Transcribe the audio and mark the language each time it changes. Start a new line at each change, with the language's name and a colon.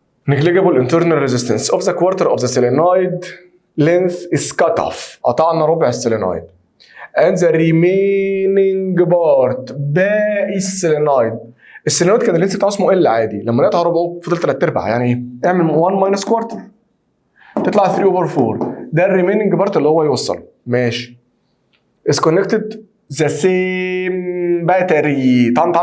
English: negligible internal resistance of the quarter of the solenoid length is cut off.
Arabic: قطعنا ربع السولينويد.
English: and the remaining part
Arabic: باقي السولينويد. السولينويد كان اللينث بتاعه اسمه ال عادي، لما نقطع ربعه فضل 3/4. يعني ايه؟ اعمل 1 minus quarter تطلع 3/4. ده الريميننج بارت اللي هو يوصله. ماشي.
English: is connected the same battery.